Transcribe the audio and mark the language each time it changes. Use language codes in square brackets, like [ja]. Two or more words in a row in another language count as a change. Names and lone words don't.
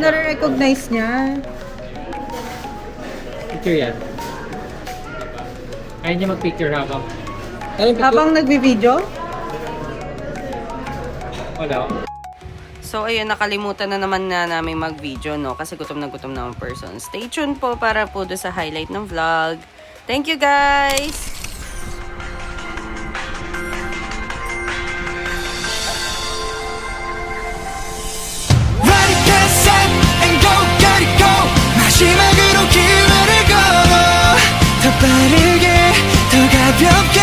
[tl] nare-recognize niya. Picture yan. Kaya niya mag-picture habang. Habang nagbi-video? Wala. So ayun, nakalimutan na naman na namin mag-video, no? Kasi gutom na ang person. [en] Stay tuned [tl] po para po doon sa highlight ng vlog. [en] Thank you guys! [ko] 마지막으로 기회를 걸어 더 빠르게 더 가볍게